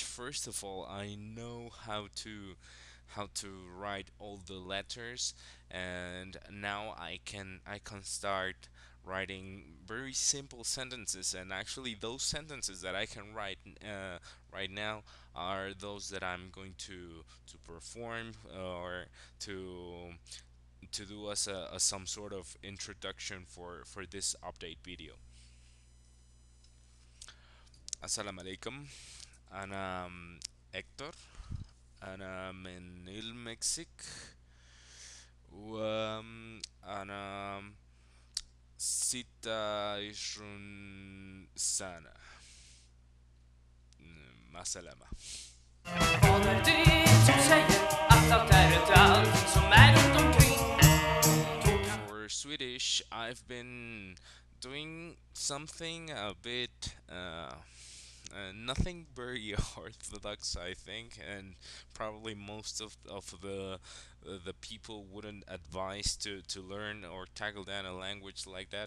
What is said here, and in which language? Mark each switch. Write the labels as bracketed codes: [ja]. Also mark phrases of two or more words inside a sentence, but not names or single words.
[en] First of all, I know how to write all the letters, and now I can start writing very simple sentences. And actually, those sentences that I can write right now are those that I'm going to perform or to to do as some sort of introduction for this update video. [ar] السلام عليكم. أنا هector. أنا من المكسيك. أنا ستة عشرون سنة. مع السلامة. [sv] Vad är det som säger att allt är inte allting som är runt omkring? [en] For Swedish, I've been doing something a bit nothing very orthodox, I think, and probably most of the people wouldn't advise to learn or tackle down a language like that.